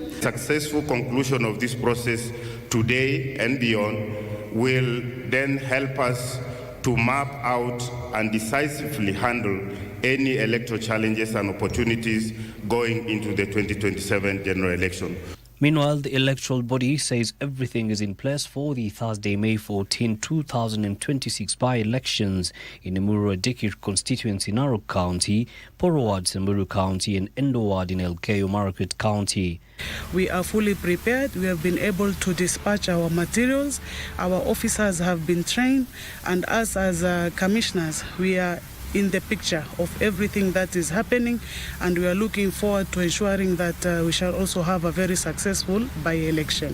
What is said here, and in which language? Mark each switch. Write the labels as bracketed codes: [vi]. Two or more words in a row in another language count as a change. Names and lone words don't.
[en] Successful conclusion of this process today and beyond will then help us to map out and decisively handle any electoral challenges and opportunities going into the 2027 general election. Meanwhile, the electoral body says everything is in place for the Thursday, May 14, 2026 by-elections in Emuru Dikir constituency in Narok County, Poroward Samburu County and Endoward in Elgeyo Marakwet County. We are fully prepared. We have been able to dispatch our materials. Our officers have been trained, and us as commissioners, we are in the picture of everything that is happening, and we are looking forward to ensuring that we shall also have a very successful by-election.